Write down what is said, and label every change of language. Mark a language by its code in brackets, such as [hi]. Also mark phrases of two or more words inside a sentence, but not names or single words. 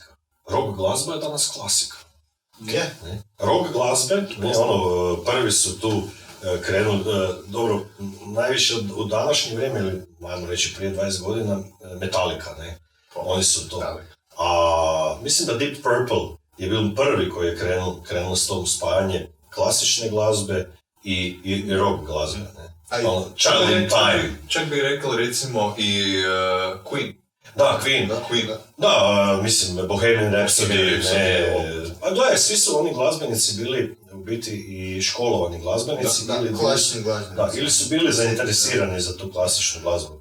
[hr] Rock glazba je danas klasika. Rock glazbe, prvi su tu krenuli, dobro, najviše u današnje vrijeme, ili ajmo reći prije 20 godina, Metallica, ne? Oni su to. A mislim da Deep Purple je bil prvi koji je krenuo s tom spajanje klasične glazbe i rock glazbe, ne? Child in Time. Čak bih rekao recimo i Queen. Da, Queen. Da, mislim, Bohemian Rhapsody, a gledaj, svi su oni glazbenici bili u biti i školovani glazbenici, ili su bili zainteresirani za tu klasičnu glazbu.